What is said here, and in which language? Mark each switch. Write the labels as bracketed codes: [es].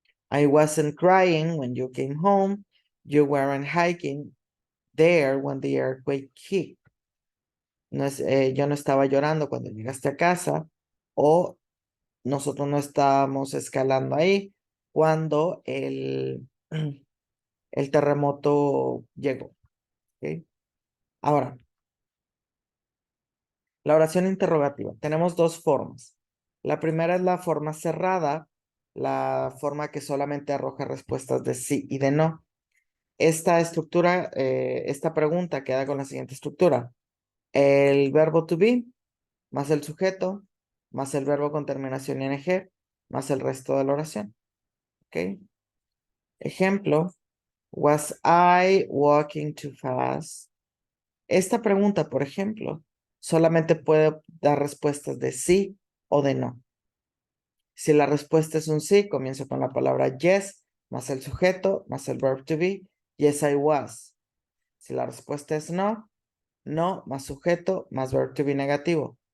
[en] I wasn't crying when you came home. You weren't hiking there when the earthquake hit. [es] No es, yo no estaba llorando cuando llegaste a casa. O nosotros no estábamos escalando ahí cuando el terremoto llegó. ¿Ok? Ahora, la oración interrogativa. Tenemos dos formas. La primera es la forma cerrada, la forma que solamente arroja respuestas de sí y de no. Esta estructura, esta pregunta queda con la siguiente estructura. El verbo to be, más el sujeto, más el verbo con terminación ing, más el resto de la oración. ¿Ok? Ejemplo, [en] was I walking too fast? [es] Esta pregunta, por ejemplo, solamente puede dar respuestas de sí o de no. Si la respuesta es un sí, comienzo con la palabra yes, más el sujeto, más el verb to be. [en] Yes, I was. [es] Si la respuesta es no, no, más sujeto, más verb to be negativo.